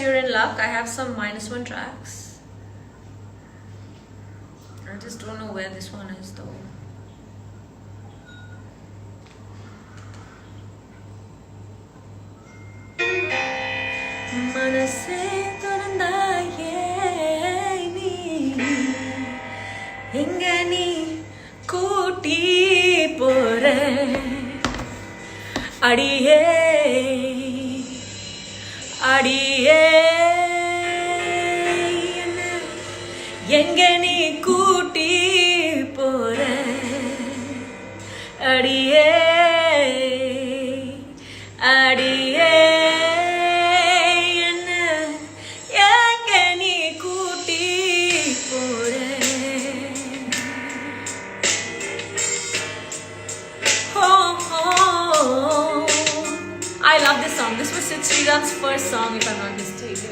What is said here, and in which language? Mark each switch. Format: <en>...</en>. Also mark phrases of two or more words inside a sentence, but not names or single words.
<en>luck. I have some -1 tracks. I just don't know where this one is though.</en> <ta>மனசே தொறந்தாயே நீ எங்க நீ கூட்டி போறே அடியே அடியே எங்க நீ கூட்டி போறே அடியே அடியே</ta> <en>I love this song. This was Sid Sriram's first song, if I'm not mistaken.</en>